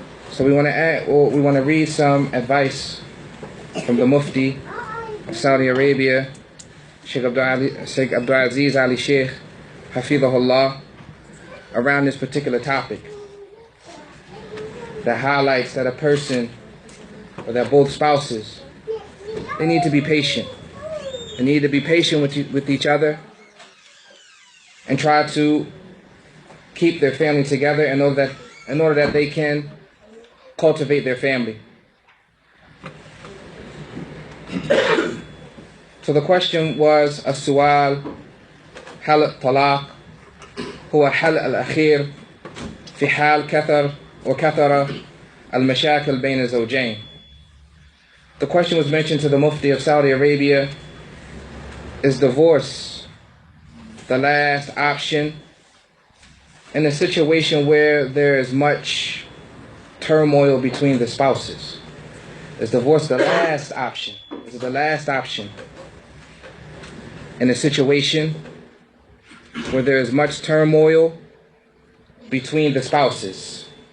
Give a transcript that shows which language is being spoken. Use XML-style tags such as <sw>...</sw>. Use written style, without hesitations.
<en>So we want to read some advice from the Mufti of Saudi Arabia, Sheikh Abdul Aziz Ali Sheikh, Hafidhahullah, around this particular topic that highlights that a person, or that both spouses, they need to be patient. They need to be patient with each other and try to keep their family together in order that they can cultivate their family. So the question was,</en> <ar>السؤال هل الطلاق هو حل الأخير في حال كثر المشاكل بين الزوجين.</ar> <en>The question was mentioned to the Mufti of Saudi Arabia: is divorce the last option in a situation where there is much turmoil between the spouses? Is divorce the last option? Is it the last option in a situation where there is much turmoil between the spouses?</en>